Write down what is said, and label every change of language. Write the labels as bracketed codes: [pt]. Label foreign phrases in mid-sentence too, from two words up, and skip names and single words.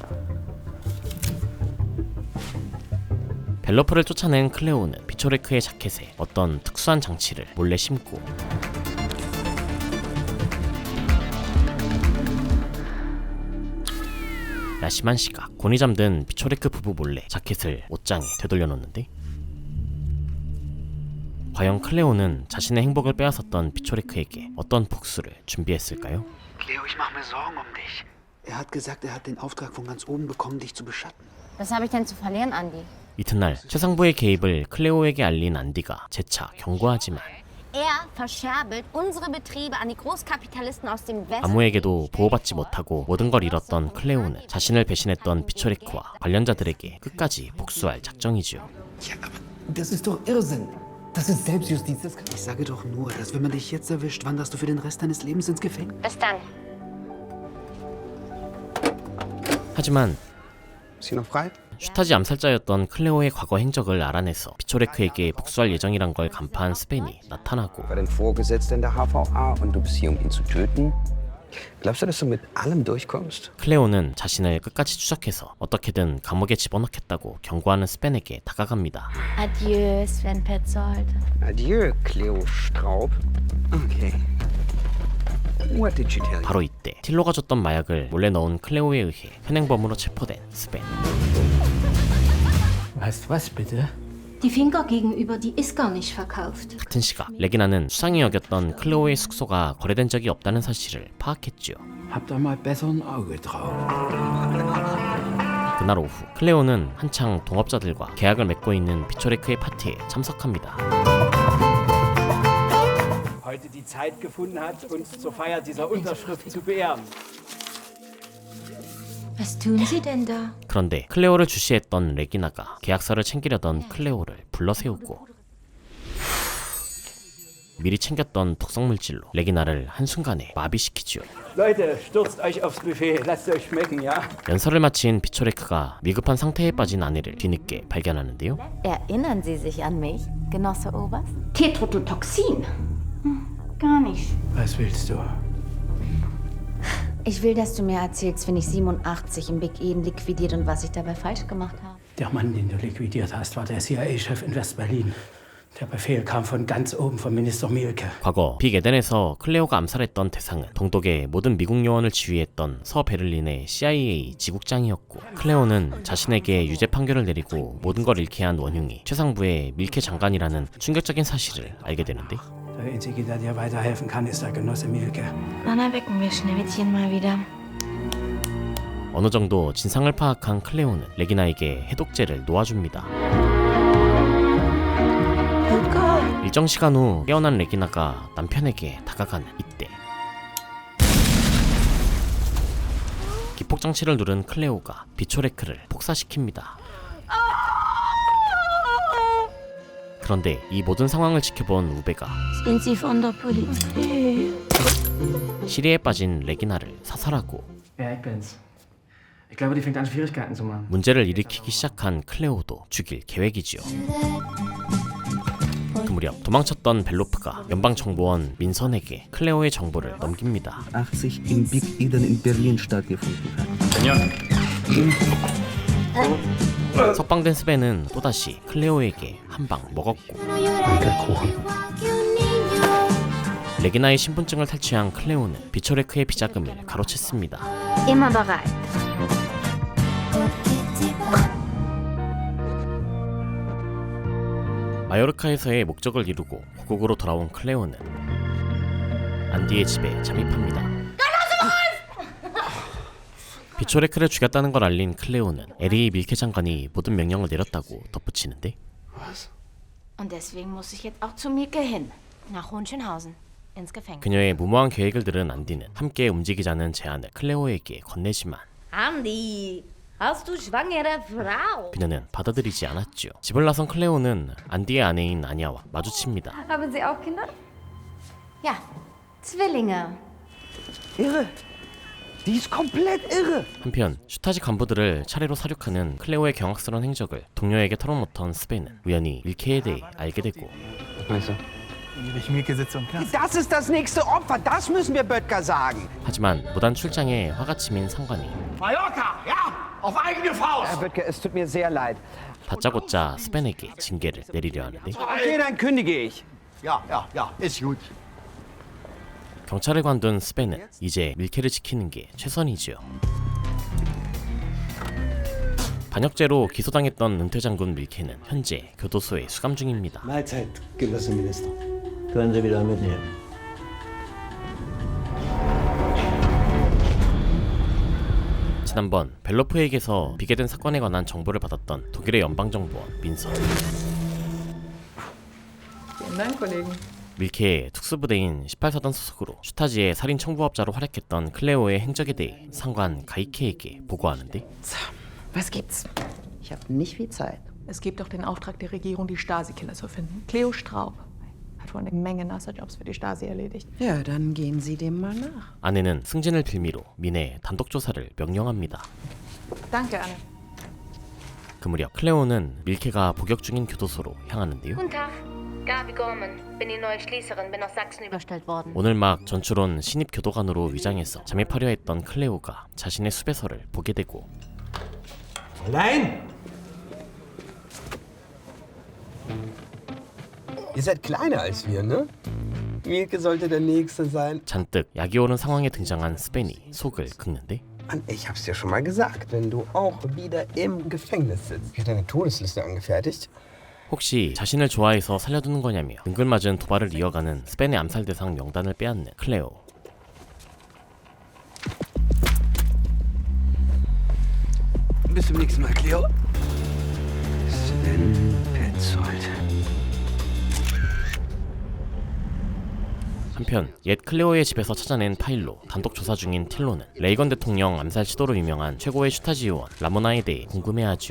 [ko] 벨로프를 쫓아낸 클레오는 비초레크의 자켓에 어떤 특수한 장치를 몰래 심고 야심한 시각, 곤히 잠든 비초레크 부부 몰래 자켓을 옷장에 되돌려놓는데 과연 클레오는 자신의 행복을 빼앗았던 비초레크에게 어떤 복수를 준비했을까요? [de] Cleo, ich mache mir Sorgen um dich. Er hat gesagt, er hat den Auftrag von ganz oben bekommen, dich zu beschatten. Was habe ich denn zu verlieren, Andi? [ko] 이튿날 최상부의 개입을 클레오에게 알린 안디가 재차 경고하지만 [de] Er verscherbelt unsere Betriebe an die Großkapitalisten aus dem Westen. [ko] 아무에게도 보호받지 못하고 모든 걸 잃었던 클레오는 자신을 배신했던 비초레크와 관련자들에게 끝까지 복수할 작정이지요. [de] Ja, aber das ist doch Irrsinn. Das ist Selbstjustiz. Ich sage doch nur, dass wenn man dich jetzt erwischt, wanderst du für den Rest deines Lebens ins Gefängnis. Bis dann. [ko] 하지만 [de] Ist sie noch frei? [ko] 슈타지 암살자였던 클레오의 과거 행적을 알아내서 비초레크에게 복수할 예정이란 걸 간파한 스벤이 나타나고 [de] War dein Vorgesetzter in der HVA und du bist hier, um ihn zu töten? Glaubst du, dass du mit allem durchkommst? [ko] 클레오는 자신을 끝까지 추적해서 어떻게든 감옥에 집어넣겠다고 경고하는 스벤에게 다가갑니다. [de] Adieu, Sven Petzold. Adieu, Cleo Straub. Okay. [en] What did she tell you? [ko] 바로 이때 틸로가 줬던 마약을 몰래 넣은 클레오에 의해 현행범으로 체포된 스벤. [de] Weißt was bitte? Die Finca gegenüber, die ist gar nicht verkauft. [ko] 같은 시각 레기나는 수상히 여겼던 클레오의 숙소가 거래된 적이 없다는 사실을 파악했죠. [de] Hab da mal besser ein Auge drauf. [ko] 그날 오후 클레오는 한창 동업자들과 계약을 맺고 있는 비초레크의 파티에 참석합니다. [de] Heute die Zeit gefunden hat, uns zur Feier dieser Unterschrift zu beehren. Was tun Sie denn da? [ko] 그런데 클레오를 주시했던 레기나가 계약서를 챙기려던 클레오를 불러세우고 미리 챙겼던 독성물질로 레기나를 한순간에 마비시키지요. [de] Leute, stürzt euch aufs Buffet, lasst euch schmecken, ja? [ko] 연설을 마친 비초레크가 미급한 상태에 빠진 아내를 뒤늦게 발견하는데요. [de] Erinnern Sie sich an mich, Genosse Oberst? Tetrodotoxin. Gar nicht. Was willst du? Ich will, dass du mir erzählst, wenn ich 87 im Big Eden liquidiert und was ich dabei falsch gemacht habe. Der Mann, den du liquidiert hast, war der CIA-Chef in West-Berlin. Der Befehl kam von ganz oben vom Minister Mielke. [ko] 과거 빅 에덴에서 클레오가 암살했던 대상은 동독의 모든 미국 요원을 지휘했던 서베를린의 CIA 지국장이었고 클레오는 자신에게 유죄 판결을 내리고 모든 걸 잃게 한 원흉이 최상부의 밀케 장관이라는 충격적인 사실을 알게 되는데 [de] Der Einzige, der dir weiterhelfen kann, ist der Genosse Mielke. Dann erwecken wir Schneewittchen mal wieder. [ko] 어느 정도 진상을 파악한 클레오는 레기나에게 해독제를 놓아줍니다. 일정 시간 후 깨어난 레기나가 남편에게 다가가는 이때 기폭장치를 누른 클레오가 비초레크를 폭사시킵니다. 그런데 이 모든 상황을 지켜본 우베가 [de] Sind Sie von der Polizei? [ko] 시리에 빠진 레기나를 사살하고 [de] Ja, ich bin's. Ich glaube, die fängt an, Schwierigkeiten zu machen. [ko] 문제를 일으키기 시작한 클레오도 죽일 계획이지요. 그 무렵 도망쳤던 벨로프가 연방정보원 민선에게 클레오의 정보를 넘깁니다. [de] 80 im Big Eden in Berlin stattgefunden hat. [ko] 석방된 스벤은 또다시 클레오에게 한 방 먹었고 레기나의 신분증을 탈취한 클레오는 비초레크의 비자금을 가로챘습니다. [de] Immer bereit. [ko] 마요르카에서의 목적을 이루고 고국으로 돌아온 클레오는 안디의 집에 잠입합니다. 비초레크를 죽였다는 걸 알린 클레오는 에리 밀케 장관이 모든 명령을 내렸다고 덧붙이는데 [de] Was? Und deswegen muss ich jetzt auch zu Mielke hin. Nach Hohenschönhausen. ins Gefängnis. [ko] 그녀의 무모한 계획을 들은 안디는 함께 움직이자는 제안을 클레오에게 건네지만 [de] Andi, hast du schwangere Frau? [ko] 그녀는 받아들이지 않았죠. 집을 나선 클레오는 안디의 아내인 아냐와 마주칩니다. [de] Haben Sie auch Kinder? Ja, Zwillinge. Irre. Die ist komplett irre. [ko] 한편 슈타지 간부들을 차례로 사륙하는 클레오의 경악스러운 행적을 동료에게 털어놓던 스벤은 우연히 밀케에 대해 알게 되고 [de] Das ist das nächste Opfer. Das müssen wir Böttger sagen. [ko] 하지만 무단 출장에 화가 치민 상관이 [de] Mallorca, ja, auf eigene Faust. Herr Böttger, es tut mir sehr leid. [ko] 다짜고짜 스벤에게 징계를 내리려 하는데 [de] Okay, dann kündige ich. Ja, ist gut. [ko] 경찰을 관둔 스벤은 이제 밀케를 지키는 게 최선이지요. 반역죄로 기소당했던 은퇴 장군 밀케는 현재 교도소에 수감 중입니다. [de] Mahlzeit, Genossenminister. Können Sie wieder mitnehmen. [ko] 지난번 벨로프에게서 비계된 사건에 관한 정보를 받았던 독일의 연방정보원 민서. 밀케의 특수부대인 18사단 소속으로 슈타지의 살인 청부업자로 활약했던 클레오의 행적에 대해 상관 가이케에게 보고하는데 [de] Was gibt's? Ich habe nicht viel Zeit. Es gibt doch den Auftrag der Regierung, die Stasi-Killer zu finden. Cleo Straub hat wohl eine Menge nasser Jobs für die Stasi erledigt. Ja, dann gehen Sie dem mal nach. [ko] 아내는 승진을 빌미로 민의 단독 조사를 명령합니다. [de] Danke, Anne. [ko] 그 무렵 클레오는 밀케가 복역 중인 교도소로 향하는데요. [de] Guten Tag, Gabi Gorman. Bin die neue Schließerin, bin aus Sachsen überstellt worden. [ko] 오늘 막 전출 온 신입 교도관으로 위장해서 잠입하려 했던 클레오가 자신의 수배서를 보게 되고 [de] Nein! Ihr seid kleiner als wir, ne? Mielke sollte der Nächste sein. [ko] 잔뜩 약이 오른 상황에 등장한 스벤이 속을 긁는데 [de] Mann, ich hab's dir schon mal gesagt, wenn du auch wieder im Gefängnis sitzt. Ich habe deine Todesliste angefertigt. [ko] 혹시 자신을 좋아해서 살려두는 거냐며 능글맞은 도발을 이어가는 스벤의 암살 대상 명단을 빼앗는 클레오. [de] Bis zum nächsten Mal, Cleo. Sven Petzold. [ko] 한편 옛 클레오의 집에서 찾아낸 파일로 단독 조사 중인 틸로는 레이건 대통령 암살 시도로 유명한 최고의 슈타지 요원 라모나에 대해 궁금해하죠.